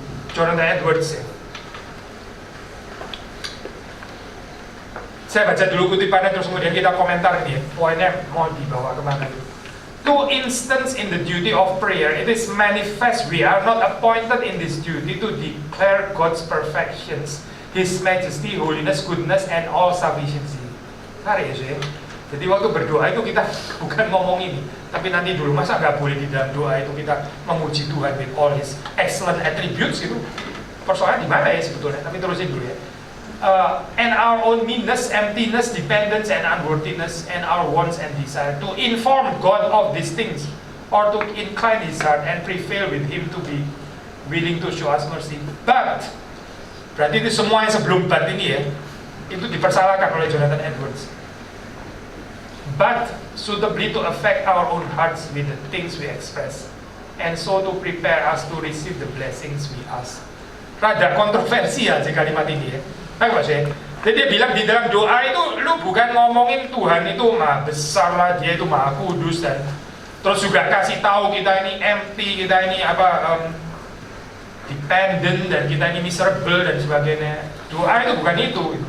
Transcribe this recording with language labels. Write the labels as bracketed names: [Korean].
[Indonesian] Jonathan Edwards ya. Saya baca dulu kutipannya terus kemudian kita komentar ini ya. Poinnya mau dibawa kemana gitu. [English] To instance in the duty of prayer, it is manifest we are not appointed in this duty to declare God's perfections, His majesty, holiness, goodness, and all sufficiency. [Indonesian] Menarik ya sih. Jadi waktu berdoa itu kita bukan ngomong ini, tapi nanti dulu masa nggak boleh di dalam doa itu kita memuji Tuhan [English] with all His excellent attributes [Indonesian] itu. Persoalannya di mana ya sebetulnya? Tapi terusin dulu ya. [English] And our own meanness, emptiness, dependence, and unworthiness, and our wants and desire to inform God of these things, or to incline His heart and prevail with Him to be willing to show us mercy. [Indonesian] But berarti itu semua yang sebelum but ini ya, itu dipersalahkan oleh Jonathan Edwards. [English] But suitably to affect our own hearts with the things we express, and so to prepare us to receive the blessings we ask. [Indonesian] Rada kontroversial sih kalimat ini ya. Baik Mas ya. Jadi dia bilang di dalam doa itu lu bukan ngomongin Tuhan itu maha besar lah, dia itu maha kudus, dan terus juga kasih tahu kita ini empty, kita ini dependent, dan kita ini miserable dan sebagainya. Doa itu bukan itu.